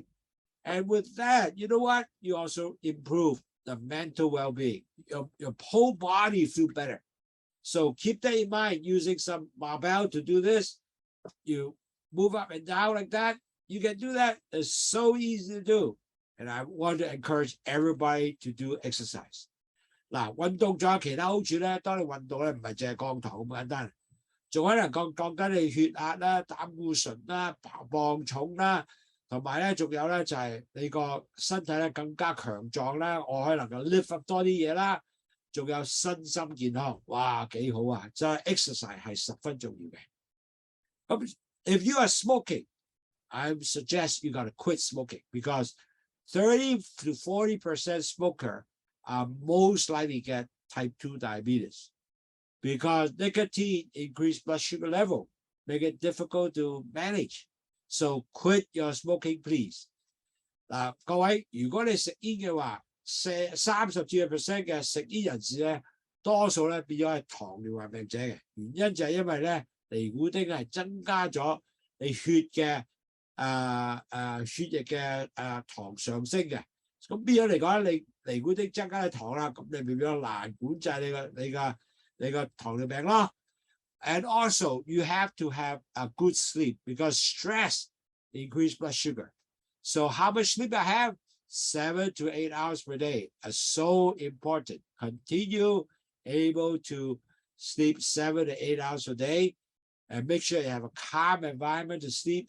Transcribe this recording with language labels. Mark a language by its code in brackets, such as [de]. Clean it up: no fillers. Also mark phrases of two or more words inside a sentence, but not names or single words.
[en] And with that, you know what? You also improve the mental well-being. Your whole body feel better. So keep that in mind, using some barbell to do this. You move up and down like that. You can do that. It's so easy to do. And I want to encourage everybody to do exercise. [yue] 嗱，運動仲有其他好處咧。當你運動咧，唔係淨係降糖咁簡單，仲可能降低你血壓啦、膽固醇啦、磅重啦，同埋咧仲有咧就係你個身體咧更加強壯啦，我可以能夠 [en] lift up [yue] 多啲嘢啦，仲有身心健康，哇幾好啊！就係 exercise 係十分重要嘅。 [en] 咁 if you are smoking, I suggest you gotta quit smoking because 30 to 40% smoker most likely get type 2 diabetes because nicotine increase blood sugar level, make it difficult to manage. So quit your smoking, please. [yue] 嗱，各位，如果你食煙嘅話，30至40% 嘅食煙人士咧，多數咧變咗係糖尿病病者嘅，原因就係因為咧尼古丁係增加咗你血嘅血液嘅糖上升嘅。咁變咗嚟講咧，你尼古丁增加嘅糖啦，咁你變咗難管制你個糖尿病咯。 [en] And also you have to have a good sleep because stress increase blood sugar. So how much sleep I have? 7 to 8 hours per day is so important. Continue able to sleep 7 to 8 hours a day and make sure you have a calm environment to sleep.